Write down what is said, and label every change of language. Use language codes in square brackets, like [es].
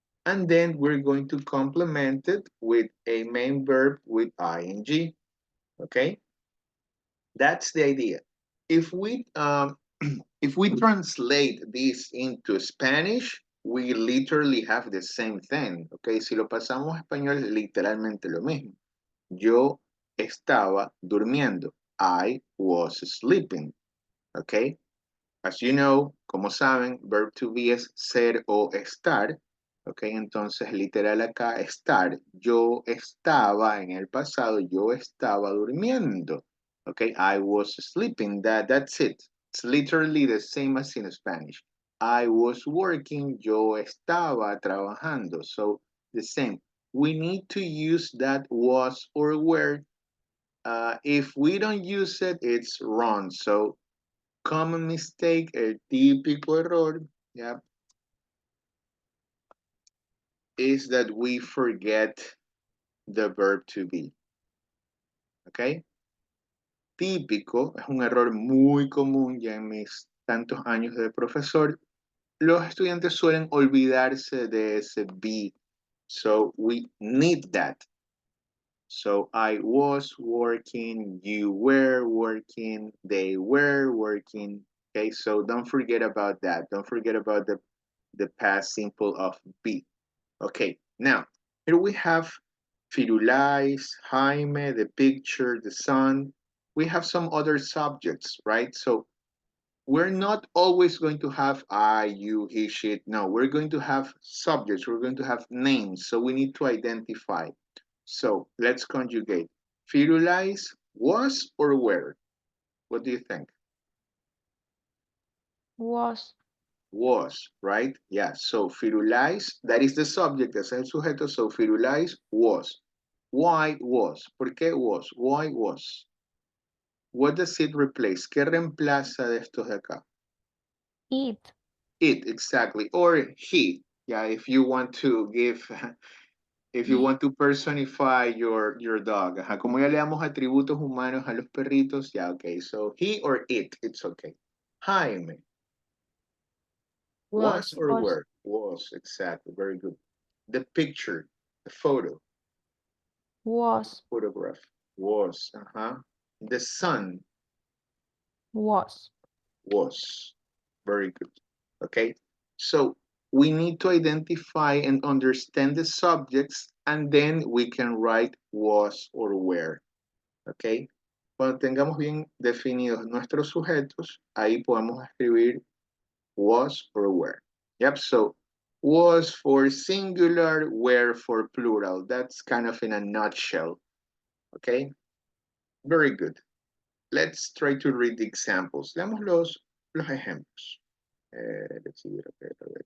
[en] And then we're going to complement it with a main verb with ing, okay? That's the idea. If we if we translate this into Spanish, we literally have the same thing. [es] Okay, si lo pasamos a español es literalmente lo mismo. Yo estaba durmiendo. [en] I was sleeping. Okay, as you know, [es] como saben, [en] verb to be [es] es ser o estar. Ok, entonces literal acá estar. Yo estaba en el pasado, yo estaba durmiendo. [en] Okay, I was sleeping. That's it. It's literally the same as in Spanish. I was working, [es] yo estaba trabajando. [en] So the same. We need to use that was or were. If we don't use it, it's wrong. So common mistake, [es] el típico error, [en] yeah, is that we forget the verb to be. Okay? [es] Típico, es un error muy común ya en mis tantos años de profesor. Los estudiantes suelen olvidarse de ese be. [en] So we need that. So I was working, you were working, they were working. Okay, so don't forget about that. Don't forget about the past simple of be. Okay, now here we have Firulais, Jaime, the picture, the sun. We have some other subjects, right? So we're not always going to have I, you, he, she. No, we're going to have subjects. We're going to have names. So we need to identify. So let's conjugate. Firulais was or were? What do you think? Was. Was, right? Yeah, so Firulais, that is the subject, [es] ese es el sujeto, [en] so Firulais was. Why was? [es] ¿Por qué [en] was? Why was? What does it replace? [es] ¿Qué reemplaza de estos de acá? [en] It. It, exactly, or he. Yeah, if you want to give, if you want to personify your dog. [es] Ajá, como ya le damos atributos humanos a los perritos, [en] yeah, okay, so he or it, it's okay. Jaime. Was or Was. were? Was, exactly, very good. The picture, the photo, Was. photograph, was, The sun Was. was, very good, okay? So we need to identify and understand the subjects and then we can write was or were, okay? [es] Cuando tengamos bien definidos nuestros sujetos, ahí podemos escribir [en] was or were. Yep, so was for singular, were for plural. That's kind of in a nutshell, okay? Very good. Let's try to read the examples. [es] Leamos los ejemplos. [en] Let's see, Rebecca.